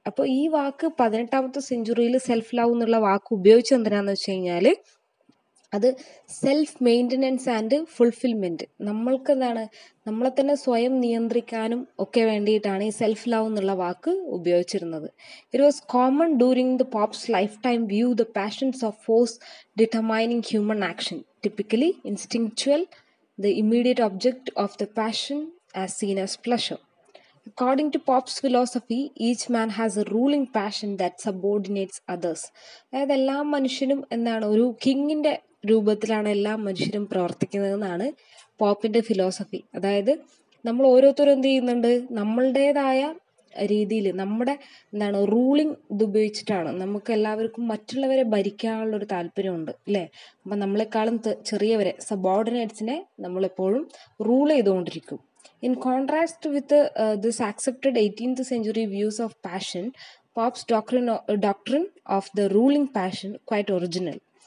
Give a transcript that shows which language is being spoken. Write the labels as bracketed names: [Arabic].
[Malayalam] അപ്പോൾ ഈ വാക്ക് 18th centuryയിൽ self love എന്നുള്ള വാക്ക് ഉപയോഗിച്ചത് എന്തിനാന്ന് വെച്ച് കഴിഞ്ഞാൽ അത് [English] self maintenance and fulfilment, [Malayalam] നമ്മളെ തന്നെ സ്വയം നിയന്ത്രിക്കാനും ഒക്കെ വേണ്ടിയിട്ടാണ് ഈ സെൽഫ് ലവ് എന്നുള്ള വാക്ക് ഉപയോഗിച്ചിരുന്നത്. [English] It was common during the Pope's lifetime view the passions of force determining human action, typically instinctual, the immediate object of the passion as seen as pleasure. According to Pop's philosophy, each man has a ruling passion that subordinates others. [Malayalam] അതായത് എല്ലാ മനുഷ്യനും ഒരു കിങ്ങിൻ്റെ രൂപത്തിലാണ് എല്ലാ മനുഷ്യരും പ്രവർത്തിക്കുന്നതെന്നാണ് പോപ്പിൻ്റെ philosophy. അതായത് നമ്മൾ ഓരോരുത്തരും എന്ത് ചെയ്യുന്നുണ്ട്? നമ്മളുടേതായ രീതിയിൽ നമ്മുടെ റൂളിംഗ് ഇത് ഉപയോഗിച്ചിട്ടാണ്. നമുക്ക് എല്ലാവർക്കും മറ്റുള്ളവരെ ഭരിക്കാനുള്ളൊരു താല്പര്യമുണ്ട് അല്ലേ? അപ്പം നമ്മളെക്കാളും ചെറിയവരെ, സബോർഡിനേറ്റ്സിനെ നമ്മളെപ്പോഴും റൂൾ ചെയ്തുകൊണ്ടിരിക്കും. [English] In contrast with this accepted 18th century views of passion, Pop's doctrine of the ruling passion quite original.